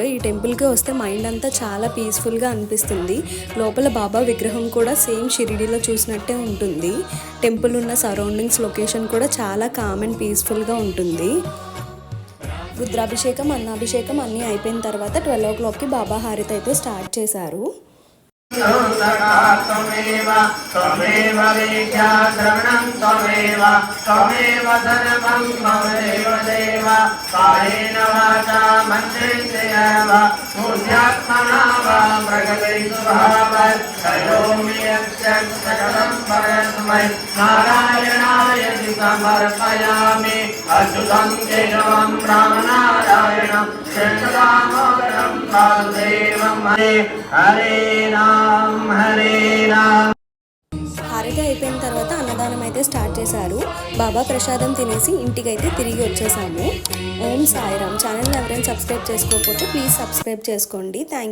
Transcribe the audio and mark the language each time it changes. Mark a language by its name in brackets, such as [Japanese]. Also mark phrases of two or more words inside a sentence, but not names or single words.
[Telugu] ఈ టెంపుల్కి వస్తే మైండ్ అంతా చాలా పీస్ఫుల్గా అనిపిస్తుంది. లోపల బాబా విగ్రహం కూడా సేమ్ షిరిడీలో చూసినట్టే ఉంటుంది. టెంపుల్ ఉన్న [English] surroundings location [Telugu] కూడా చాలా [English] calm and peacefulగా [Telugu] ఉంటుంది. రుద్రాభిషేకం, అన్నాభిషేకం అన్నీ అయిపోయిన తర్వాత 12 o'clockకి బాబా హారతి అయితే స్టార్ట్ చేశారు. [Sanskrit] त्वमेव त्वमेव विद्या श्रवणं त्वमेव त्वमेव सर्वं त्वमेव देव कायेन वाचा मन्त्रेण वा बुद्ध्यात्मना वा प्रकृते स्वभावात् करोमि यत् सकलं परस्मै नारायणाय समर्पयामि अच्युतं केशवं रामनारायणं कृष्णदामोदरं वासुदेवं हरे राम हरे राम. [Telugu] హారతి అయిపోయిన తర్వాత అన్నదానం అయితే స్టార్ట్ చేశారు. బాబా ప్రసాదం తినేసి ఇంటికైతే తిరిగి వచ్చేసాము. ఓం సాయిరామ్. ఛానల్ని ఎవరైనా సబ్స్క్రైబ్ చేసుకోకపోతే [English] please subscribe [Telugu] చేసుకోండి. [English] thank you.